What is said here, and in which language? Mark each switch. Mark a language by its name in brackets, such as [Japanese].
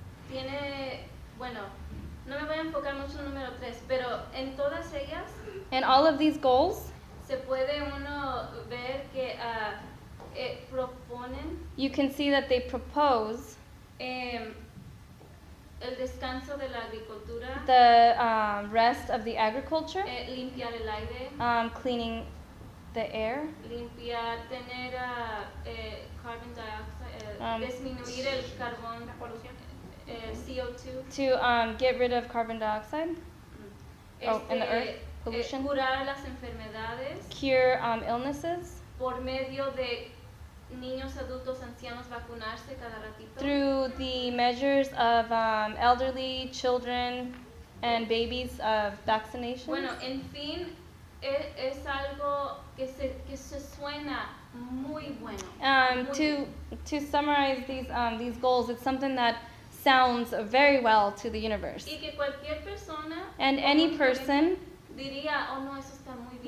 [Spanish] tiene, bueno, no me voy a enfocar mucho en el número 3, pero en todas ellas [English] and all of these goals, [Spanish] se puede uno ver que proponen [English] you can see that they propose [Spanish] el descanso de la agricultura, [English] the rest of the agriculture, [Spanish] limpiar el aire, [English] cleaning the air, [Spanish] limpiar, tener [English] carbon dioxide, [Spanish] disminuir el carbón, CO2, [English] to get rid of carbon dioxide, in the earth, pollution, [Spanish] curar las enfermedades [English] cure illnesses [Spanish] por medio de niños, adultos, ancianos vacunarse cada ratito. [English] through the measures of elderly, children, and babies of vaccinations. [Spanish] Bueno, en fin, es algo que se suena muy bueno. Muy [English] To summarize these goals, it's something that sounds very well to the universe. Y que cualquier persona And any person [Spanish] diría, oh no, eso está muy bien.